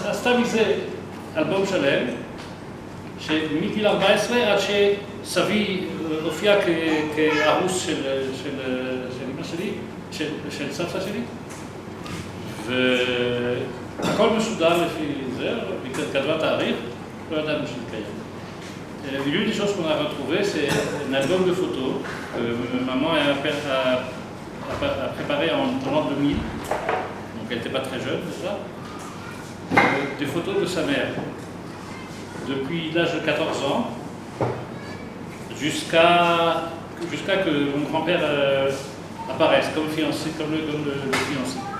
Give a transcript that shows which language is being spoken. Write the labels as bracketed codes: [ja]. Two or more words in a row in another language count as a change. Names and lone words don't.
[he] עשתה מזה אלבום שלם, שמגיל 14 עד שסבי הופיע כארוס של אמא שלי, של סבתא שלי, והכל משודר לפי זה, וכתבה תאריך, לא ידענו שהתקיים. [fr] L'une des choses qu'on a retrouvées, c'est un album de photos que maman a préparé en l'an 2000, donc elle n'était pas très jeune déjà, des photos de sa mère, depuis l'âge de 14 ans, jusqu'à que mon grand-père apparaisse comme fiancé, comme le fiancé.